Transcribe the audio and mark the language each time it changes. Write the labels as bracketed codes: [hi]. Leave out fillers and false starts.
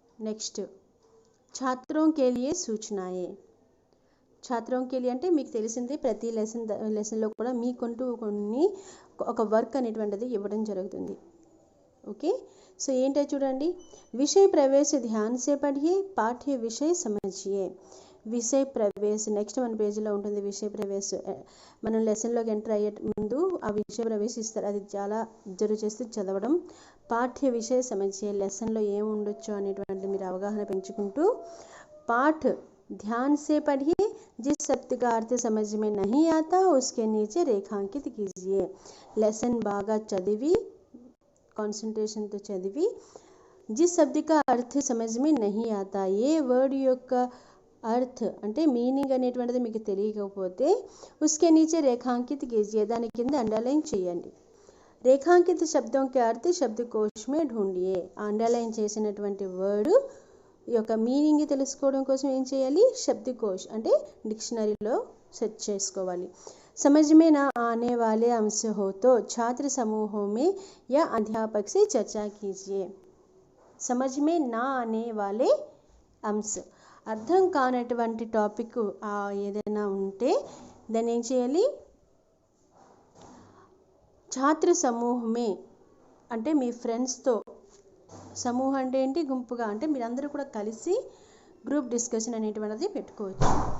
[hi] Next छात्रों के लिए सूचनाएं. ఛాత్రం కే లియే [te] అంటే మీకు తెలిసింది ప్రతి లెసన్లో కూడా మీకంటూ ఒక వర్క్ అనేటువంటిది ఇవ్వడం జరుగుతుంది. ఓకే, సో ఏంటో చూడండి. [hi] విషయ ప్రవేశ ధ్యాన్ సే పఢియే, పాఠ్య విషయ సమझिए. [te] విషయ ప్రవేశ నెక్స్ట్ మన పేజీలో ఉంటుంది. విషయ ప్రవేశ మనం లెసన్లోకి ఎంటర్ అయ్యే ముందు ఆ విషయ ప్రవేశ ఇస్తారు, అది చాలా అబ్జర్వ్ చేస్తూ చదవడం. [hi] పాఠ్య విషయ సమझिए, [te] లెసన్లో ఏమి ఉండొచ్చు అనేటువంటి మీరు అవగాహన పెంచుకుంటూ. [hi] పాఠ్ ध्यान से पढ़िए, जिस शब्द का अर्थ समझ में नहीं आता उसके नीचे रेखांकित कीजिए. [te] లెసన్ బాగా చదివి కాన్సన్ట్రేషన్తో చదివి, [hi] जिस शब्द का अर्थ समझ में नहीं आता, [te] ఏ వర్డ్ యొక్క అర్థ్ అంటే మీనింగ్ అనేటువంటిది మీకు తెలియకపోతే [hi] उसके नीचे रेखांकित कीजिए, [te] దాని కింద అండర్లైన్ చేయండి. [hi] రేఖాంకిత శబ్దం కే అర్థ్ శబ్దకోశ్ మే ఢూంఢియే, [te] అండర్లైన్ చేసినటువంటి వర్డ్ యొక్క మీనింగ్ తెలుసుకోవడం కోసం ఏం చేయాలి, శబ్దకోశ్ అంటే డిక్షనరీలో సెర్చ్ చేసుకోవాలి. [hi] समझ में ना आने वाले अंश हो तो छात्र समूहों में या अध्यापक से चर्चा कीजिए. समझ में ना आने वाले अंश, [te] అర్థం కానటువంటి టాపిక్ ఏదైనా ఉంటే దాన్ని ఏం చేయాలి, ఛాత్ర సమూహమే అంటే మీ ఫ్రెండ్స్తో, సమూహం అంటే ఏంటి, గుంపుగా అంటే మీరందరూ కూడా కలిసి గ్రూప్ డిస్కషన్ అనేటువంటిది పెట్టుకోవచ్చు.